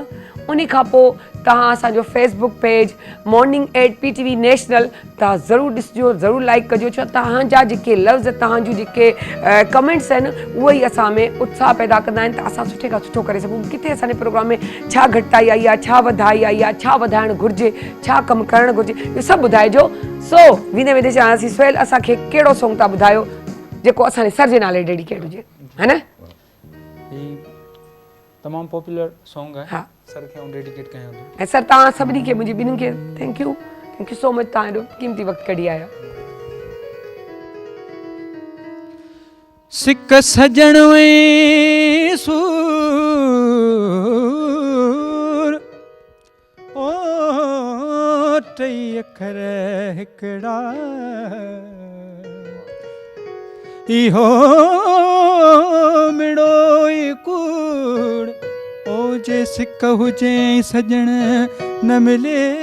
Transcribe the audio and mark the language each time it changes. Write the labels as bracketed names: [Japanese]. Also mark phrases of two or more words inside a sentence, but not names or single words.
[Sindhi] उन खां पोइ तव्हां असांजो फेसबुक पेज मॉर्निंग एट PTV नेशनल तव्हां ज़रूरु ॾिसिजो, ज़रूरु लाइक कजो, छो तव्हांजा जेके लफ़्ज़, तव्हांजूं जेके कमेंट्स आहिनि उहे ई असां में उत्साह पैदा कंदा आहिनि त असां सुठे खां सुठो करे सघूं। किथे असांजे प्रोग्राम में छा घटिताई आई आहे, छा वधाई आई आहे, छा वधाइणु घुरिजे, छा कमु करणु घुरिजे, इहो सभु ॿुधाइजो। सो वेंदे वेंदे चवांसीं सुहेल असांखे कहिड़ो सॉन्ग था ॿुधायो जेको असांजे सर जे नाले डेडिकेट हुजे, है न? तमामु [English] popular song [Sindhi] है। हा। सर खे डेडिकेट कयां थो। ऐं सर तव्हां सभिनी खे, मुंहिंजी ॿिन्हिनि खे [English] thank you so much, [Sindhi] तव्हां एॾो क़ीमती वक़्तु कढी आया। सिक सजण में सूर ओ टई अखर हिकड़ा इहो मिड़ो ई कूड़ ओ जे सिक हुजे सजण न मिले